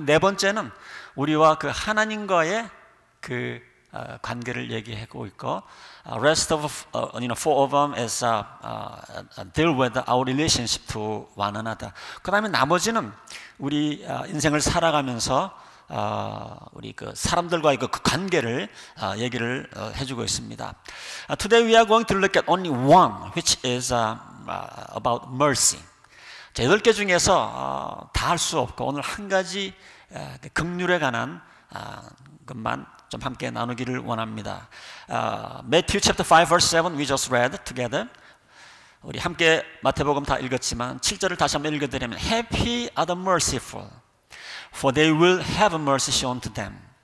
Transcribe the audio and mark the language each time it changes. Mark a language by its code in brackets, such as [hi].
[ko] 네 번째는 우리와 그 하나님과의 그 관계를 얘기하고 있고, [en] rest of 4 of them is deal with our relationship to one another. [ko] 그 다음에 나머지는 우리 인생을 살아가면서 우리 그 사람들과의 그 관계를 얘기를 해주고 있습니다. [en] Today we are going to look at only one, which is about mercy. [ko] 자, 8개 중에서 다 할 수 없고 오늘 한 가지 긍휼에 관한 것만 좀 함께 나누기를 원합니다. [en] Matthew chapter 5 verse 7 we just read together. [ko] 우리 함께 마태복음 다 읽었지만 7절을 다시 한번 읽어드리면 [en] Happy are the merciful, for they will have mercy shown to them.